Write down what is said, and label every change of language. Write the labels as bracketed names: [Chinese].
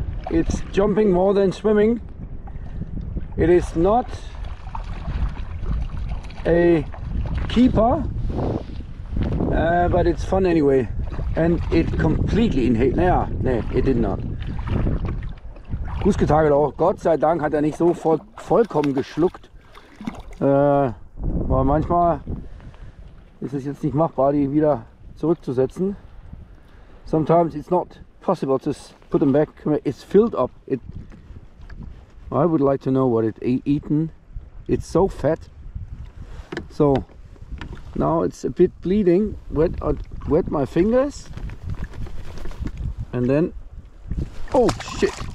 [English] It's jumping more than swimming. It is not a keeper, but it's fun anyway, and it completely inhaled. No, it did not. Husgetakket auch. [German] Gott sei Dank hat er nicht so vollkommen geschluckt. Aber manchmal ist es jetzt nicht machbar, die wieder zurückzusetzen. [English] Sometimes it's not possible to put them back. It's filled up. I would like to know what it eaten. It's so fat. So now it's a bit bleeding. Wet my fingers, and then oh shit!